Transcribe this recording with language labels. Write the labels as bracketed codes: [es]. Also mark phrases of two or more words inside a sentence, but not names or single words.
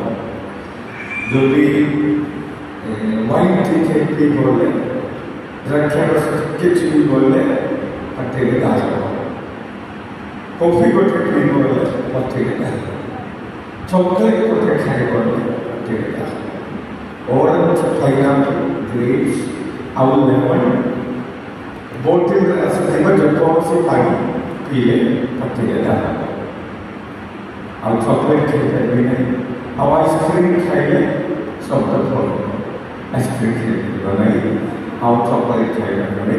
[or] ଯଦି ୱାଇନ୍ ଟିକେ ପିଇ ଗଲେ ଦ୍ରାକ୍ଷାରସ କିଛି ବି ଗଲେ ପାଠିରେ ଘା ହେବ। କଫି ଗୋଟେ ପିଇ ଗଲେ ପାଠିରେ ଘା ହେବ। ଚକୋଲେଟ୍ ଗୋଟେ ଖାଇ ଗଲେ ପାଠିରେ ଘା ହେବ। [en] Orange, pineapple, grapes, [or] ଆଉ lemon ବୋତଲରେ ଆସିଥିବା ଯେକୌଣସି ପାଣି ପିଇଲେ ପାଟିରେ ଘା ହେବ। ଆଉ ଚକୋଲେଟ୍ ଖାଇପାରିବି ନାହିଁ। ଆଉ ଆଇସ୍କ୍ରିମ୍ ଖାଇଲେ ଶବ୍ଦ ଭଲ। ଆଇସ୍କ୍ରିମ୍ ଖାଇପାରିବ ନାହିଁ, ଆଉ ଚକୋଲେଟ୍ ଖାଇପାରିବ ନାହିଁ।